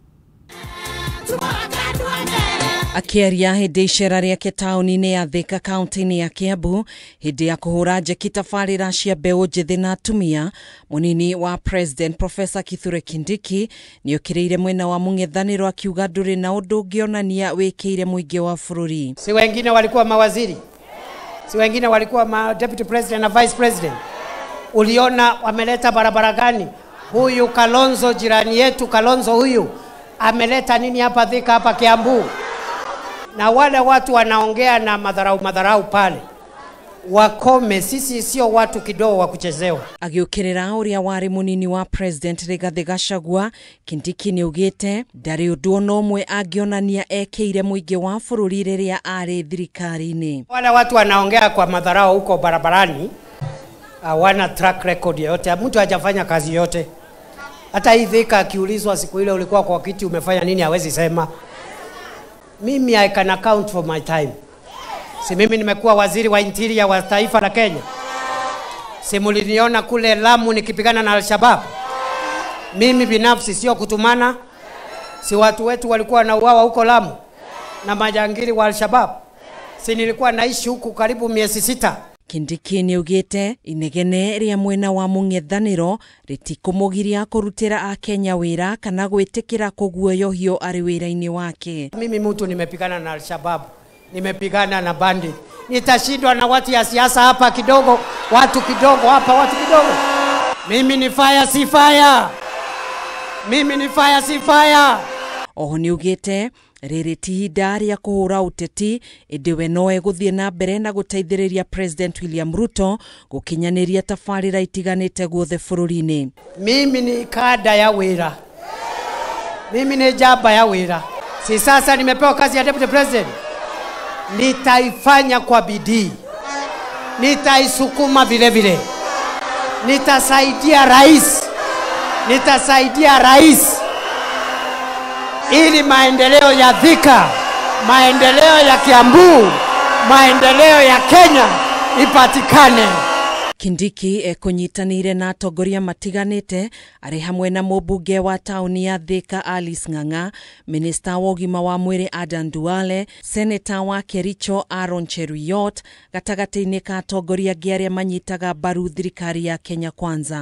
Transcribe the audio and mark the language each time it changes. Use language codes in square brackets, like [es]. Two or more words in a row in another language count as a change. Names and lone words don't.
[ki] Akiaria hindi icera riake tauni-ini ya Thika kaunti-ini ya Kiambu hindi ya kuhura njeki tabarĩra cia mbeũ njithi na atumia, munini wa President Professor Kithure Kindiki ni okiriire mwena wa mung'ethaniro akiuga nduri na undu ungionania wĩkĩire muingi wa bururi. [sw] Si wengine walikuwa mawaziri, si wengine walikuwa [en] deputy president [sw] na [en] vice president. [sw] Uliona wameleta barabara gani? Huyu Kalonzo, jirani yetu Kalonzo huyu ameleta nini hapa Thika, hapa Kiambu? Na wale watu wanaongea na madharau pale wakome, sisi sio watu kidogo wa kuchezewa. [ki] Agiukirira uria wari munini wa President Rigathi Gachagua, Kindiki ni ugite ndari undu ona umwe angionania ekeire muingi wa bururi riria ari thirikari-ini. [sw] Wale watu wanaongea kwa madharau huko barabarani hawana [en] track record [sw] yote, mtu hajafanya kazi yote. Hata hii Thika akiulizwa siku ile ulikuwa kwa kiti umefanya nini hawezi sema. [en] Mimi I can account for my time. [sw] Si mimi nimekuwa waziri wa interior wa taifa la Kenya. Si muliniona kule Lamu nikipigana na Al-Shabaab. Mimi binafsi sio kutumana. Si watu wetu walikuwa na uawa huko Lamu na majangili wa Al-Shabaab. Si nilikuwa naishi huku karibu miezi 6. [ki] Kindiki ni ugite inegene ria mwena wa mung'ethaniro ritikumugiria kurutira a Kenya wira kana gwitikira kuguoyohio ari wira-ini wake. [sw] Mimi mtu nimepigana na Al-Shabaab, nimepigana na bandi, nitashindwa na watu ya siasa hapa kidogo, watu kidogo hapa, watu kidogo? Mimi ni fire si fire, mimi ni fire si fire. [ki] Oho ni ugite riri ti ihinda ria kuhura uteti, indi we no eguthie na mbere na guteithiriria President William Ruto gukinyaniria tabarĩra itiganite guothe bururi-ini. [sw] Mimi ni kada ya wira, mimi ni jamba ya wira. Si sasa nimepewa kazi ya [en] deputy president, [sw] nitaifanya kwa bidii, nitaisukuma vile vile, nitasaidia rais ili maendeleo ya Thika, maendeleo ya Kiambu, maendeleo ya Kenya ipatikane. [ki] Kindiki ekunyitanire na atongoria matiganite ari hamwe na mubunge wa tauni ya Thika Alice Ng'ang'a, minister wa ugima wa mwiri Adan Duale, senator wa Kericho Aaron Cheruiyot, gatagati-ini ka atongoria angĩ arĩa manyitaga mbaru thirikari ya Kenya Kwanza.